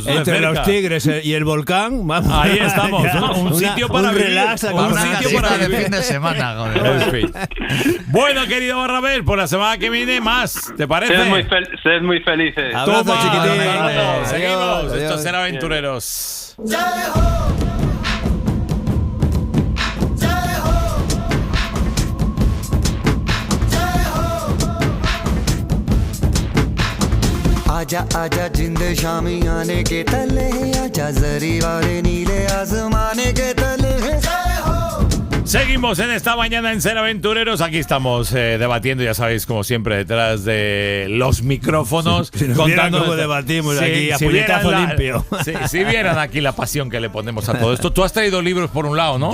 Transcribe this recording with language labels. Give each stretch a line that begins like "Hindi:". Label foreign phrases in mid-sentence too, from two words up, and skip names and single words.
Spanish: Entre los tigres y el volcán, vamos. Ahí estamos. Un sitio para relax, un sitio para el fin de semana. Joder. Bueno, querido Barrabés, por la semana que viene más. ¿Te parece? Sed muy felices. Abrazo, chiquitín. Seguimos. Adiós. Esto será Aventureros.
Hindi: आजा आजा जिंद शामी आने के तले आजा जरी वाले नीले आसमाने के तले.
Spanish: Seguimos en esta mañana en Ser Aventureros. Aquí estamos debatiendo, ya sabéis, como siempre, detrás de los micrófonos. Si contando cómo debatimos aquí a puñetazo limpio. Si vieran aquí la pasión que le ponemos a todo esto. Tú has traído libros por un lado, ¿no?